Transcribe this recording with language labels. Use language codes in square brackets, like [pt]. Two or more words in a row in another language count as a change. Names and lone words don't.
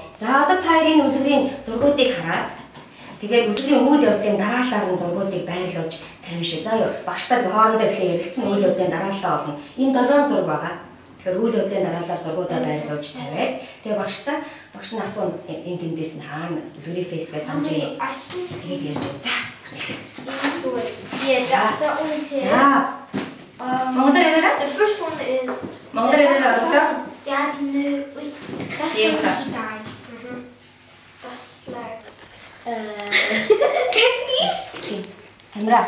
[mn] За, одоо хоёрын үлгэрийн зургуудыг хараад тэгээд үлгэрийн үйл явдлын дараалал нь зургуудыг байрлуулж тавина шүү. За, багштай хоорондоо ихлэ ярилцсан үйл явдлын дараалал олно. Энэ 7 зураг байгаа. Тэгэхээр үйл явдлын дараалал зургуудаа байрлуулж тавиад тэгээд багш нь асуун энэ тэндээс нь хаана үлгэрийн фейсгээ санаж байна. Тэгээд ярьж байна. За. [en] Yeah, that one is here. The first one is. Dad knew. Wait, that's when he died. That's like. [mn] Амра.